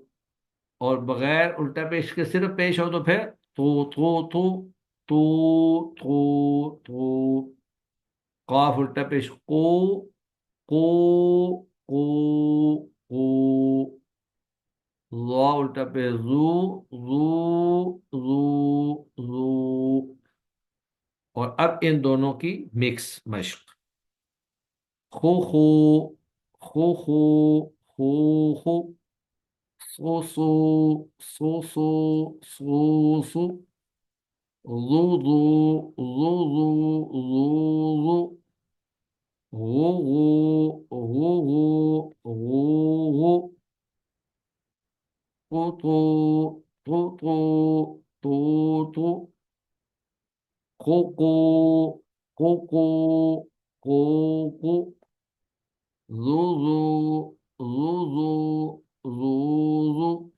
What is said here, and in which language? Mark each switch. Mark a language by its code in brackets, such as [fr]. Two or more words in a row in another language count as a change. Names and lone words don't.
[ur] اور بغیر الٹا پیش کے صرف پیش ہو تو پھر تو. کاف الٹا پیش کو کو. زا الٹا پیش زو زو. اور اب ان دونوں کی مکس مشق. خو خو خو خو خو خو سو سو سو سو سو سو ذو ذو ذو ذو ذو ذو غو غو غو غو غو غو تو تو تو تو تو کو کو کو کو کو کو زو زو زو زو زو زو.